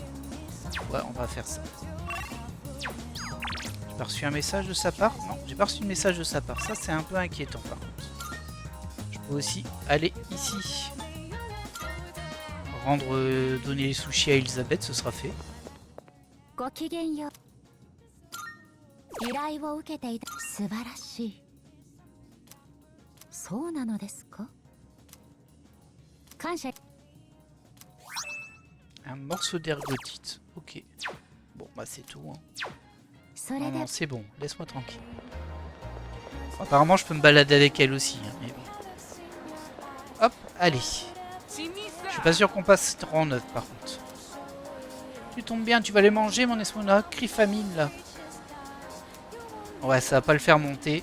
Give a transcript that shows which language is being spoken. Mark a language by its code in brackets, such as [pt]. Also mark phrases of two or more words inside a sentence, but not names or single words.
[fr] Ouais, on va faire ça. J'ai pas reçu un message de sa part? Non, j'ai pas reçu de message de sa part. Ça, c'est un peu inquiétant par contre. Je peux aussi aller ici. Donner les sushis à Elisabeth, ce sera fait. [ja] ごきげんよう。依頼を受けていた。素晴らしい。そうなのですか？感謝。 [fr] Un morceau d'ergotite. Ok. Bon, bah c'est tout. Hein. [ja] それ [fr] Non, [ja] で [fr] non, c'est bon. Laisse-moi tranquille. Apparemment, je peux me balader avec elle aussi. Hein, mais bon. Hop, allez. Je suis pas sûr qu'on passe rang 9 par contre. Tu tombes bien, tu vas les manger, mon Esmona. Cri famine là. Ouais, ça va pas le faire monter.